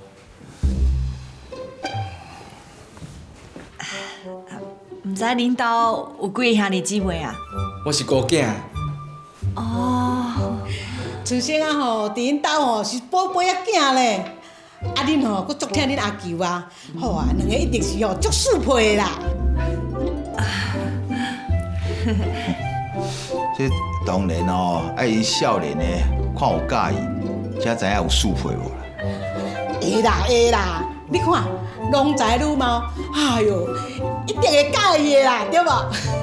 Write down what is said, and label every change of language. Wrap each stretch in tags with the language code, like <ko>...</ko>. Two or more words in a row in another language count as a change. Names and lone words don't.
<nan>唔知恁兜有几个兄弟姊妹啊？我是孤囝。哦，厝先啊吼，伫恁兜吼是宝贝仔囝咧。啊，恁吼佫足疼恁阿舅啊，好啊，两个一定是吼足适配的啦。这当然哦，爱伊少年的看有介意，才知影有适配无啦。会啦会啦，你看郎才女貌，哎哟，一定会介意的啦，对无？</nan>